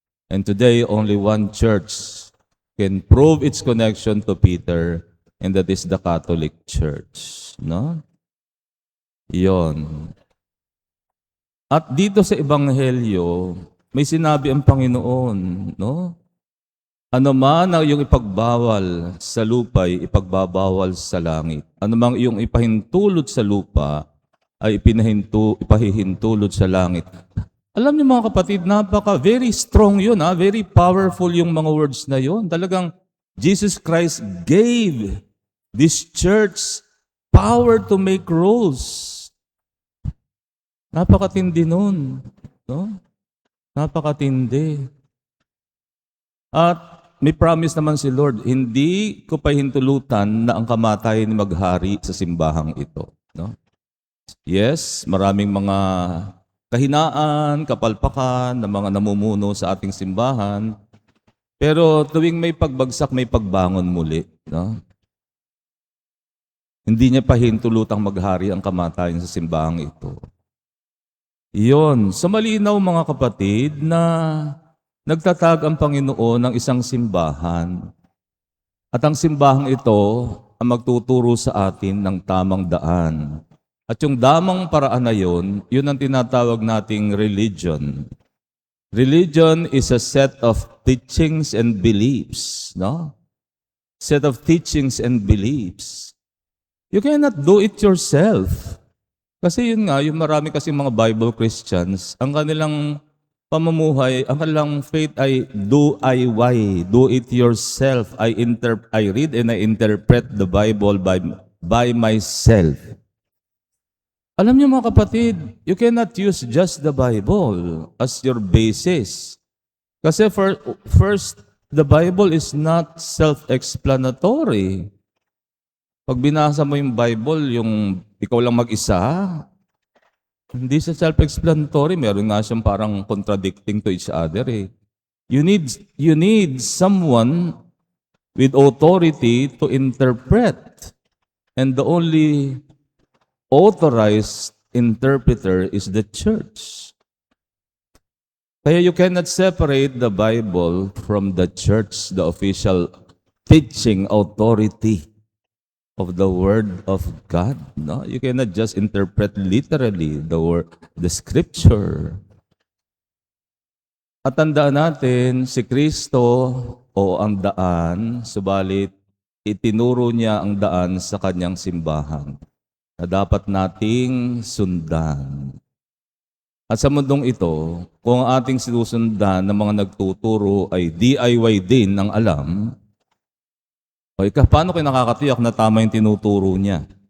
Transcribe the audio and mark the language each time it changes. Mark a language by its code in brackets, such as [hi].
[en] And today, only one church can prove its connection to Peter, and that is the Catholic Church. [tl] No? Iyon. At dito sa Ebanghelyo, may sinabi ang Panginoon, no? Ano man ang iyong ipagbawal sa lupa ay ipagbabawal sa langit. Ano mang iyong ipahintulot sa lupa ay ipahihintulot sa langit. Alam niyo mga kapatid, [en] very strong [tl] yun. [en] Very powerful [tl] yung mga words na yun. [en] Talagang Jesus Christ gave this church power to make rules. [tl] Napakatindi nun. No? Napakatindi. At may promise naman si Lord, hindi ko pahintulutan na ang kamatayan ni maghari sa simbahang ito. No? Yes, maraming mga kahinaan, kapalpakan ng mga namumuno sa ating simbahan. Pero tuwing may pagbagsak, may pagbangon muli. No? Hindi niya pahintulutang maghari ang kamatayan sa simbahang ito. Iyon. So malinaw mga kapatid na nagtatag ang Panginoon ng isang simbahan. At ang simbahang ito ang magtuturo sa atin ng tamang daan. At yung damang paraan na yun ang tinatawag nating religion. [en] Religion is a set of teachings and beliefs. No? Set of teachings and beliefs. You cannot do it yourself. [tl] Kasi yun nga, yung marami kasing mga Bible Christians, ang kanilang pamumuhay, ang kanilang faith ay [en] do it yourself. I read and I interpret the Bible by myself. [tl] Alam niyo mga kapatid, [en] you cannot use just the Bible as your basis. Kasi first, the Bible is not self-explanatory. [tl] Pag binasa mo yung Bible, yung ikaw lang mag-isa, hindi siya self-explanatory. Meron nga siyang parang [en] contradicting to each other. You need someone with authority to interpret. And the only authorized interpreter is the church. Kaya you cannot separate the Bible from the church, the official teaching authority of the Word of God. No, you cannot just interpret literally the Scripture. [tl] At tandaan natin, si Kristo o ang daan, subalit itinuro niya ang daan sa kanyang simbahan na dapat nating sundan. At sa mundong ito, kung ang ating sinusundan ng mga nagtuturo ay DIY din ang alam, o paano kayo nakakatiyak na tama yung tinuturo niya?